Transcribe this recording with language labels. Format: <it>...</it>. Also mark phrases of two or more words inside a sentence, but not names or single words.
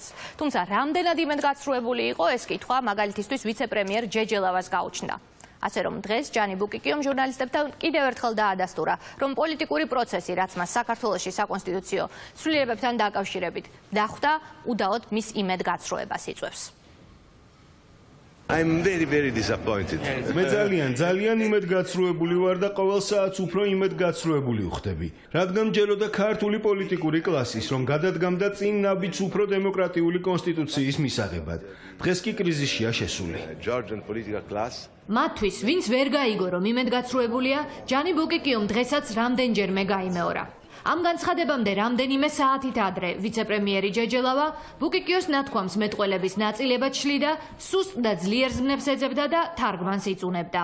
<ka>თუმცა რამდენად იმედგაცრუებული იყო, ეს კითხვა მაგალითისთვის ვიცე-პრემიერ ჯეჯელავას გაუჩნდა. ასე რომ დღეს ჯანი ბუკიკიომ ჟურნალისტებთან კიდევ ერთხელ დაადასტურა, რომ პოლიტიკური პროცესი, რაც მას საქართველოში საკონსტიტუციო ცვლილებებთან დაკავშირებით დახვდა, უდაოდ მის იმედგაცრუებას იწვევს.</ka> <en>I'm very disappointed.</en> <ka>მე ძალიან იმედგაცრუებული ვარ და ყოველ საათს უფრო იმედგაცრუებული ვხდები. რადგან მჯეროდა ქართული პოლიტიკური კლასის, რომ გადადგამდა წინ ნაბიჯს უფრო დემოკრატიული კონსტიტუციის მისაღებად. დღეს კი კრიზისშია შესული.</ka> <en>Georgian political class.</en> <ka>მათთვის, ვინც ვერ გაიგო, რომ იმედგაცრუებულია, ჯანი ბუკიკიომ დღესაც რამდენჯერმე გაიმეორა. ამ განცხადებამდე რამდენიმე საათით ადრე ვიცე-პრემიერი ჯეჯელავა ბუკიკიოს ნათქვამს მეტყველების ნაწილებად შლიდა, სუსტ და ძლიერ ზმნებს ეძებდა და თარგმანს იწუნებდა.</ka>